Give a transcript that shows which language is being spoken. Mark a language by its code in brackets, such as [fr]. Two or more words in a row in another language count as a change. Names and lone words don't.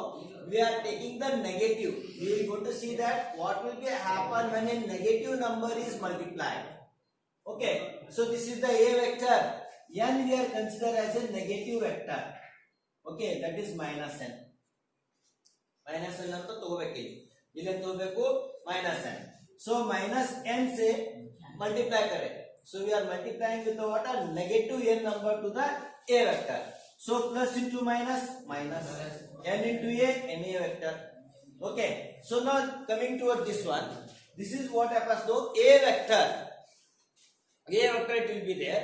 [en] We are taking the negative. We are going to see that what will be happen when a negative number is multiplied. Okay. So this is the a vector. N we are consider as a negative vector. Okay. That is minus n. Minus n [kn] ಅಂತ ತಗೋಬೇಕು. ಇಲ್ಲಿ ತಗೋಬೇಕು [en] minus n. So minus n [hi] से multiply करें. [en] So we are multiplying with the what? A negative n number to the a vector. So plus into minus, minus n into a, n a vector. Okay. So now coming toward this one, this is what happens though. A vector it will be there.